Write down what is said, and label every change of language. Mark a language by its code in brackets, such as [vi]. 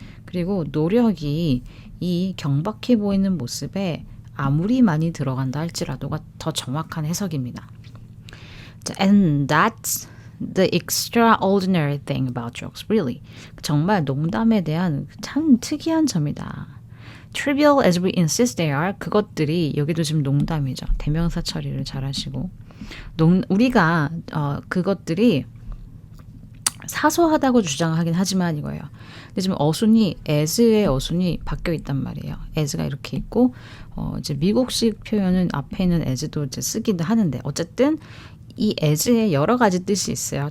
[ko] 그리고 노력이 이 경박해 보이는 모습에 아무리 많이 들어간다 할지라도가 더 정확한 해석입니다. [en] And that's the extraordinary thing about jokes, really. [ko] 정말 농담에 대한 참 특이한 점이다. [en] Trivial as we insist they are, [ko] 그것들이 여기도 지금 농담이죠. 대명사 처리를 잘 하시고. 우리가 그것들이 사소하다고 주장하긴 하지만 이거예요. 근데 지금 어순이 as의 어순이 바뀌어 있단 말이에요. as가 이렇게 있고 이제 미국식 표현은 앞에 있는 as도 이제 쓰기도 하는데 어쨌든 이 as의 여러 가지 뜻이 있어요.